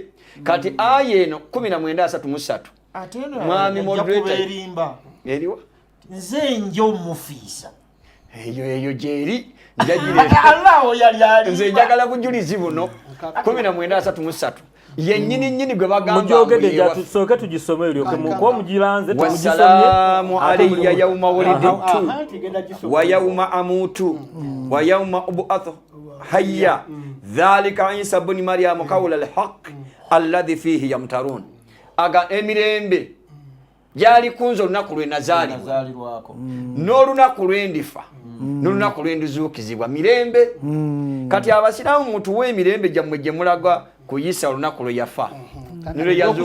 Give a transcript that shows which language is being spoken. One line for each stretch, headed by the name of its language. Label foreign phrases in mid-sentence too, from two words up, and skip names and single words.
Ganda: Kati aya eno 19:33 mwami moderator eriwa nze njo mufiisa eyo gyeri nze njagala bujulizi buno 19:33 yennyini gwe bagamba tusooke tugisome eryoke mukuba mugiranze
Arabic: والسلام علي يوم ولدت ويوم أموت ويوم أبعث حيا ذلك عيسى ابن مريم قول الحق الذي فيه يمترون.
Ganda: Aga emirembe gyali kunze olunaku lwe nazaalibwako n'olunaku lwe ndifa n'olunaku lwe ndizuukizibwa mirembe. Kati Abasiraamu mutuwe emirembe gyammwe gye mulaga kuyisa olunaku lwe yafa nilwe yazuukira